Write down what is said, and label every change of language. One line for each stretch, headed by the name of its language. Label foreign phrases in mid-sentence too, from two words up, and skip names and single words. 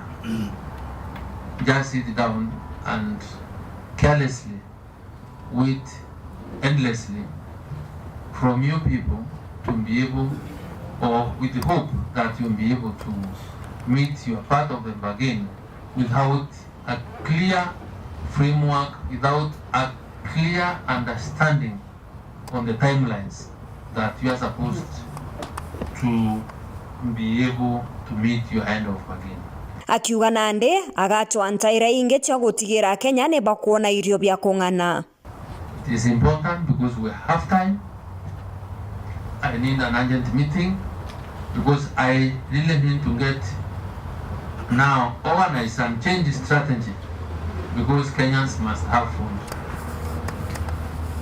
English: Just sit down and carelessly wait endlessly from you people to be able, or with the hope that you'll be able to meet your part of the bargain without a clear framework, without a clear understanding on the timelines that you are supposed to be able to meet your end of bargain.
Meru: Akiuga nande agatwa ntaira inge cha gutigira Kenya ne bakuona irio bya kung'ana.
English: It is important because we have time. I need an urgent meeting because I really need to get now organize and change the strategy because Kenyans must have food.